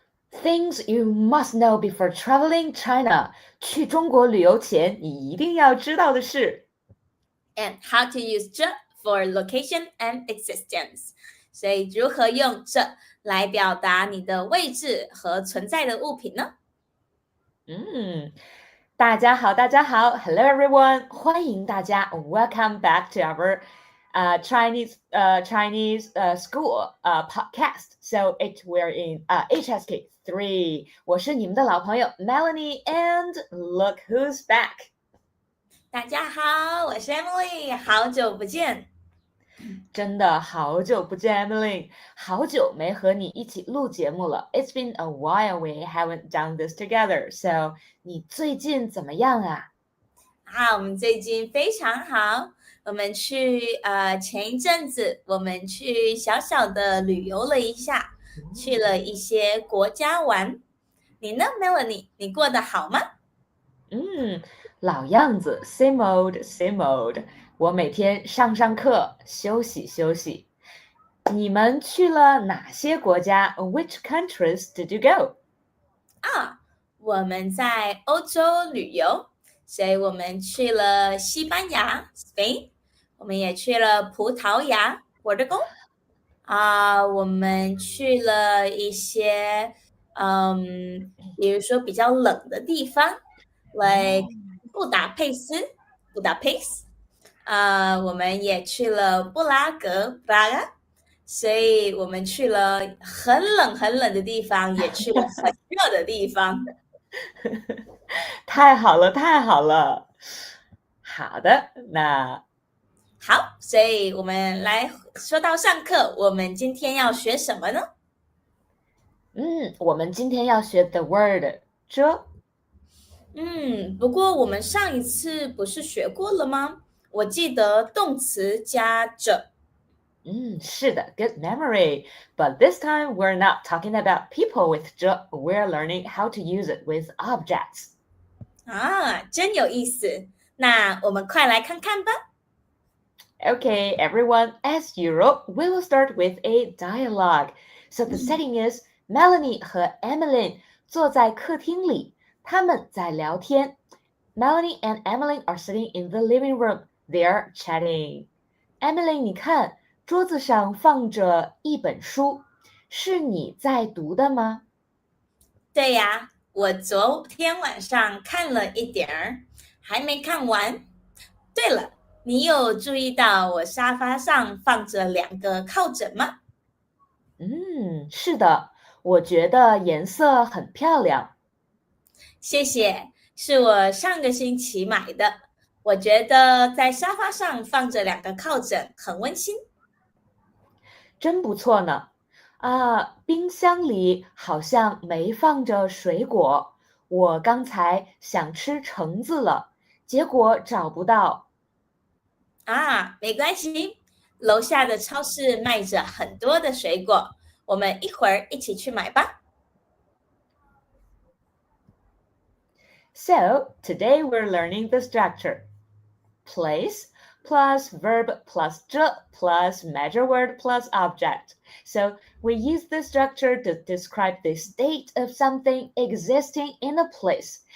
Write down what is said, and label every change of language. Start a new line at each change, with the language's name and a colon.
English: Things you must know before traveling China.
Chinese: 去中国旅游前，你一定要知道的事。
English: And how to use 这 for location and existence.
Chinese: 所以如何用这来表达你的位置和存在的物品呢？大家好，
English: Hello everyone，
Chinese: 欢迎大家 ，
English: Welcome back to our Chinese school podcast. So we're in HSK 3.
Chinese: 我是你们的老朋友
English: Melanie, and look who's back.
Chinese: 大家好，我是 Emily，好久不见。真的好久不见 Emily， 好久没和你一起录节目了。
English: It's been a while we haven't done this together.
Chinese: So 你最近怎么样啊？我们最近非常好。我们前一阵子我们去小小的旅游了一下，去了一些国家玩。你呢 Melanie， 你过得好吗？老样子
English: same old。
Chinese: 我每天上课，休息。你们去了哪些国家 ？
English: Which countries did you go？
Chinese: 我们在欧洲旅游，所以我们去了西班牙 Spain， 我们也去了葡萄牙 Portugal。我们去了一些比如说比较冷的地方 ，like 布达佩斯 Budapest。我们也去了布拉格 Praga， 所以我们去了很冷的地方，也去了很热的地方。太好了。好的，那好，所以我们来说到上课，我们今天要学什么呢？我们今天要学
English: the word
Chinese: 这。不过我们上一次不是学过了吗？我记得动词加着。是的 ，
English: good memory. But this time we're not talking about people with 这 we're learning how to use it with objects.
Chinese: 真有意思。那我们快来看看吧。
English: Okay, everyone, as usual, we will start with a dialogue. So the setting is
Chinese: Melanie 和 Emily 坐在客厅里，他们在聊天。
English: Melanie and Emily are sitting in the living room. They are chatting.
Chinese: Emily, 你看，桌子上放着一本书，是你在读的吗？对呀，我昨天晚上看了一点儿，还没看完。对了，你有注意到我沙发上放着2个靠枕吗？是的，我觉得颜色很漂亮。谢谢，是我上个星期买的。我觉得在沙发上放着2个靠枕很温馨。真不错呢。冰箱里好像没放着水果，我刚才想吃橙子了，结果找不到。没关系，楼下的超市卖着很多的水果，我们一会儿一起去买吧。
English: So, today we're learning the structure. Place plus verb plus 这 plus measure word plus object. So we use this structure to describe the state of something existing in a place.